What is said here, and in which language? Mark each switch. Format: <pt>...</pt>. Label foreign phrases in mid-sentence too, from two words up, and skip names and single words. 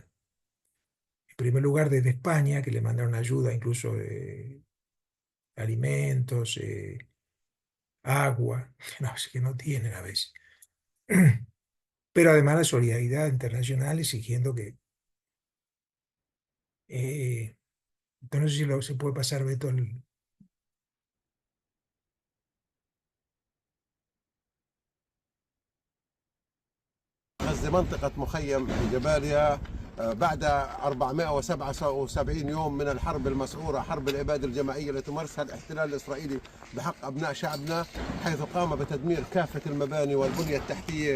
<es>En primer lugar, desde España, que le mandaron ayuda, incluso alimentos, agua, no, es que no tienen a veces. Pero además la solidaridad internacional exigiendo que... entonces no sé si se puede pasar, Beto,</es> <ar>غزة منطقة مخيم في جباليا بعد 477 يوم من الحرب المسعورة، حرب الإبادة الجماعية التي مارسها الاحتلال الإسرائيلي بحق أبناء شعبنا، حيث قام بتدمير كافة المباني والبنية التحتية.</ar>